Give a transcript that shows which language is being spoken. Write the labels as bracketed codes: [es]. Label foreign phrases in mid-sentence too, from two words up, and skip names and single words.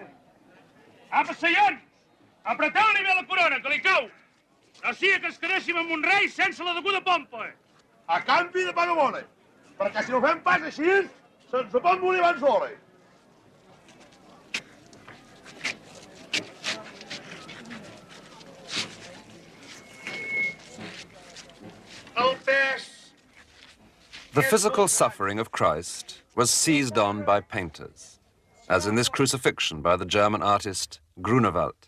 [ca] Apa, senyors, apreteu-li bé la corona, que li cau. No sigui que ens quedéssim amb un rei sense la deguda pompa. A canvi de pagabola, perquè si no fem pas així, se'ns ho pot morir abans d'hora. [en] The physical suffering of Christ was seized on by painters, as in this crucifixion by the German artist Grunewald.